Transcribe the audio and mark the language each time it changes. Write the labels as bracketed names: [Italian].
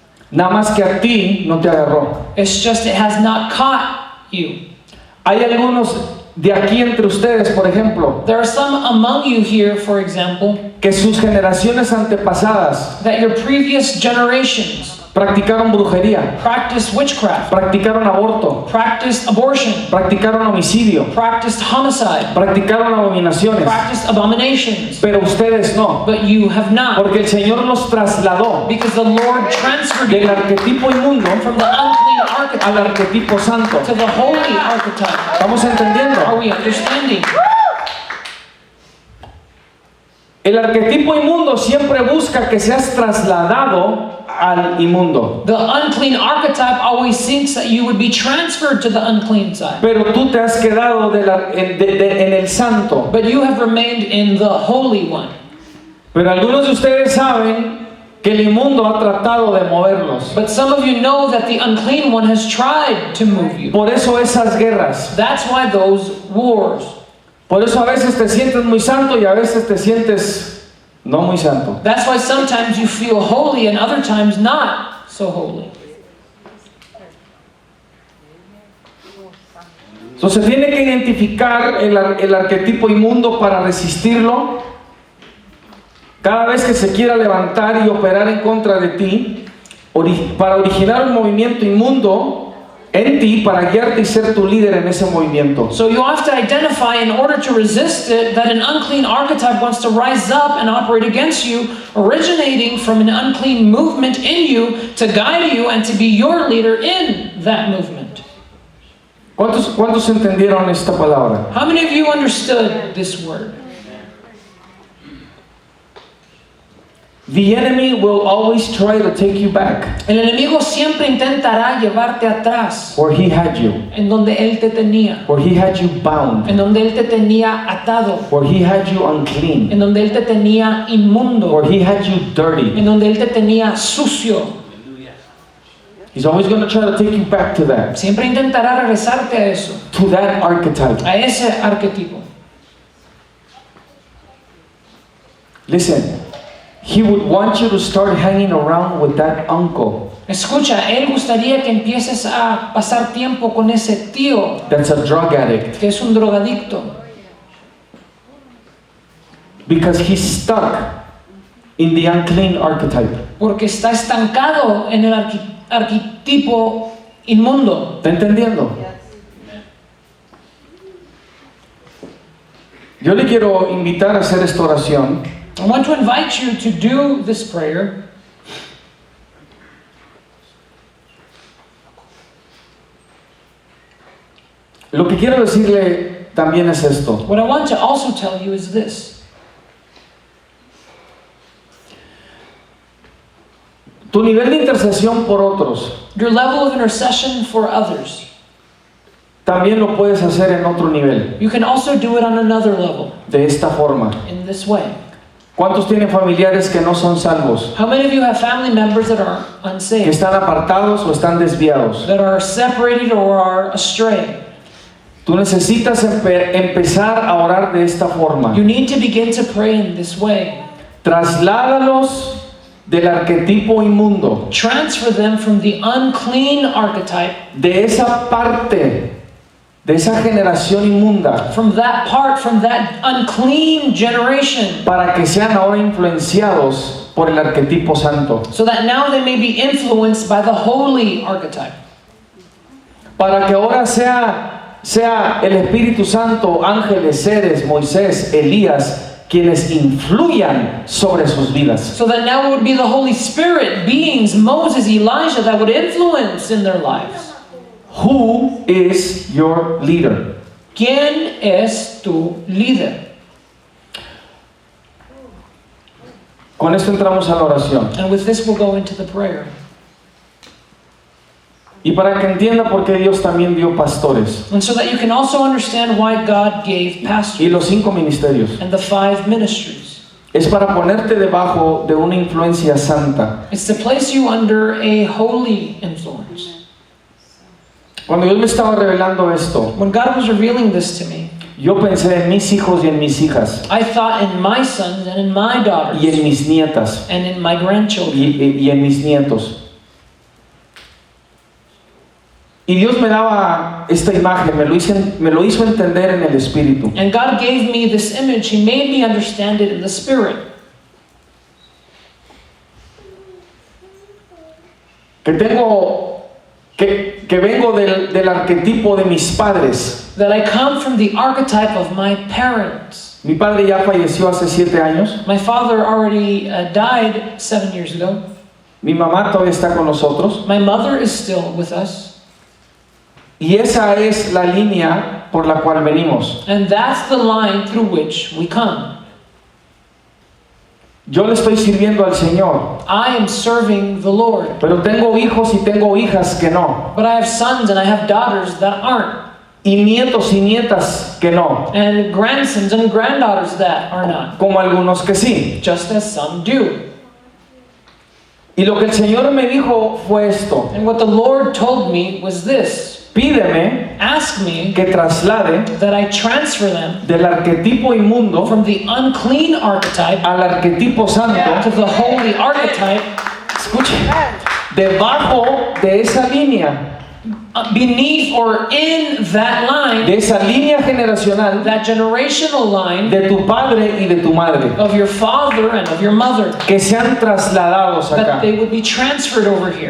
[Spanish] Nada más que a ti no te agarró. [English] It's just it has not caught you. [Spanish] Hay algunos de aquí entre ustedes, por ejemplo, [English] There are some among you here, for example, [Spanish] que sus generaciones antepasadas [English] that your previous generations [Spanish] practicaron brujería, [English] practiced witchcraft, [Spanish] practicaron aborto, [English] practiced abortion, [Spanish] practicaron homicidio, [English] practiced homicide, [Spanish] practicaron abominaciones, [English] practiced abominations, [Spanish] pero ustedes no, [English] but you have not, [Spanish] porque el Señor los trasladó [English] because the Lord transferred [Spanish] del [English] you [Spanish] arquetipo inmundo [English] from the unclean archetype [Spanish] al arquetipo santo. [English] to the holy archetype. [Spanish] ¿Estamos entendiendo? [English] Are we understanding? [Spanish] El arquetipo inmundo siempre busca que seas trasladado al inmundo, [English] The unclean archetype always thinks that you would be transferred to the unclean side, [Spanish] pero tú te has quedado en el santo. [English] but you have remained in the holy one. [Spanish] Pero algunos de ustedes saben que el inmundo ha tratado de moverlos. [English] But some of you know that the unclean one has tried to move you. [Spanish] Por eso esas guerras. [English] That's why those wars. [Spanish] Por eso a veces te sientes muy santo y a veces te sientes no muy santo. [English] That's why sometimes you feel holy and other times not so holy. [Spanish] Entonces se tiene que identificar el arquetipo inmundo para resistirlo. Cada vez que se quiera levantar y operar en contra de ti, para originar un movimiento inmundo en ti, para guiarte y ser tu líder en ese movimiento. [English] So you have to identify, in order to resist it, that an unclean archetype wants to rise up and operate against you, originating from an unclean movement in you to guide you and to be your leader in that movement. [Spanish] ¿Cuántos entendieron esta palabra? [English] How many of you understood this word? The enemy will always try to take you back [Spanish] El enemigo siempre intentará llevarte atrás, [English] where he had you, [Spanish] en donde él te tenía, [English] where he had you bound, [Spanish] en donde él te tenía atado, [English] where he had you unclean, [Spanish] en donde él te tenía inmundo, [English] where he had you dirty. [Spanish] en donde él te tenía sucio. [English] He's always going to try to take you back to that, [Spanish] Siempre intentará regresarte a eso, [English] to that archetype. [Spanish] a ese arquetipo. [English] Listen, he would want you to start hanging around with that uncle [Spanish] Escucha, él gustaría que empieces a pasar tiempo con ese tío [English] that's a drug addict, [Spanish] que es un drogadicto, [English] because he's stuck in the unclean archetype. [Spanish] porque está estancado en el arquetipo inmundo. ¿Está entendiendo? [English] Yes. [Spanish] Yo le quiero invitar a hacer esta oración. [English] I want to invite you to do this prayer. [Spanish] Lo que quiero decirle también es esto. [English] What I want to also tell you is this. [Spanish] Tu nivel de intercesión por otros [English] Your level of intercession for others. [Spanish] también lo puedes hacer en otro nivel, [English] You can also do it on another level, [Spanish] de esta forma. [English] in this way. [Spanish] ¿Cuántos tienen familiares que no son salvos? [English] How many of you have family members that are [Spanish] Que [English] unsaved, [Spanish] están apartados o están desviados. [English] that are separated or are astray? [Spanish] Tú necesitas empezar a orar de esta forma. [English] You need to begin to pray in this way. [Spanish] Trasládalos del arquetipo inmundo, [English] Transfer them from the unclean archetype, [Spanish] de esa parte, de esa generación inmunda, [English] from that part, from that unclean generation, [Spanish] para que sean ahora influenciados por el arquetipo santo. [English] so that now they may be influenced by the holy archetype. [Spanish] Para que ahora sea el Espíritu Santo, ángeles, seres, Moisés, Elías, quienes influyan sobre sus vidas. [English] So that now it would be the Holy Spirit, beings, Moses, Elijah, that would influence in their lives. Who is your leader? [Spanish] ¿Quién es tu líder? Con esto entramos a la oración. [English] And with this we'll go into the prayer. [Spanish] Y para que entienda por qué Dios también dio pastores [English] And so that you can also understand why God gave [Spanish] y [English] pastors [Spanish] los 5 ministerios. [English] and the 5 ministries. [Spanish] Es para ponerte debajo de una influencia santa. [English] It's to place you under a holy influence. [Spanish] Cuando Dios me estaba revelando esto, [English] When God was revealing this to me, [Spanish] yo pensé en mis hijos y en mis hijas [English] I thought in my sons and in my daughters [Spanish] y en mis nietas [English] and in my grandchildren [Spanish] y en mis nietos. Y Dios me daba esta imagen, me lo hizo entender en el espíritu. [English] And God gave me this image. He made me understand it in the spirit. [Spanish] Que vengo del arquetipo de mis padres. [English] That I come from the archetype of my parents. [Spanish] Mi padre ya falleció hace 7 años. [English] My father already died 7 years ago. [Spanish] Mi mamá todavía está con nosotros. [English] My mother is still with us. [Spanish] Y esa es la línea por la cual venimos. [English] And that's the line through which we come. [Spanish] Yo le estoy sirviendo al Señor, [English] I am serving the Lord. [Spanish] pero tengo hijos y tengo hijas que no. [English] But I have sons and I have daughters that aren't. [Spanish] Y nietos y nietas que no. [English] And grandsons and granddaughters that are not. [Spanish] Como algunos que sí. [English] Just as some do. [Spanish] Y lo que el Señor me dijo fue esto. [English] And what the Lord told me was this. [Spanish] Pídeme [English] Ask me [Spanish] que traslade [English] that I transfer them [Spanish] del arquetipo inmundo [English] from the unclean archetype [Spanish] al arquetipo santo. [English] to the holy archetype. [Spanish] Escuche, debajo de esa línea, [English] Beneath or in that line, [Spanish] de esa línea generacional [English] that generational line [Spanish] de tu padre y de tu madre, [English] of your father and of your mother, [Spanish] que sean trasladados [English] that [Spanish] acá, [English] they would be transferred over here